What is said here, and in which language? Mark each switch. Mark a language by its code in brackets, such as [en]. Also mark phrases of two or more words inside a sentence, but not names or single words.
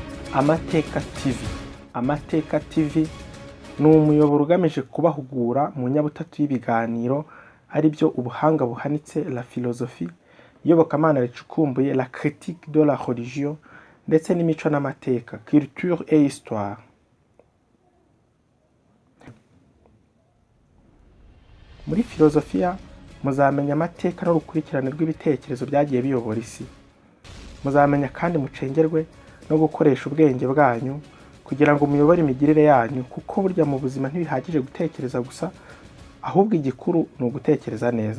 [rw] Amateka TV. Amateka TV ni umuyoboro ugamije kubahugura mu nyabutatu y'ibiganiro ari byo ubuhanga buhanitse, [fr] la philosophie, [rw] iyobokamana ricukumbuye, [fr] la critique de la religion, [rw] ndetse n'imico n'amateka, [fr] culture et histoire. [rw] Muri filozofiya muzamenya amateka n'urukurikirane rw'ibitekerezo byagiye biyobora isi. Muzamenya kandi mucengerwe no gukoresha ubwenge bwanyu kugira ngo muyobore imigirire yanyu, kuko burya mu buzima ntibihagije gutekereza gusa, ahubwo igikuru ni ugutekereza neza.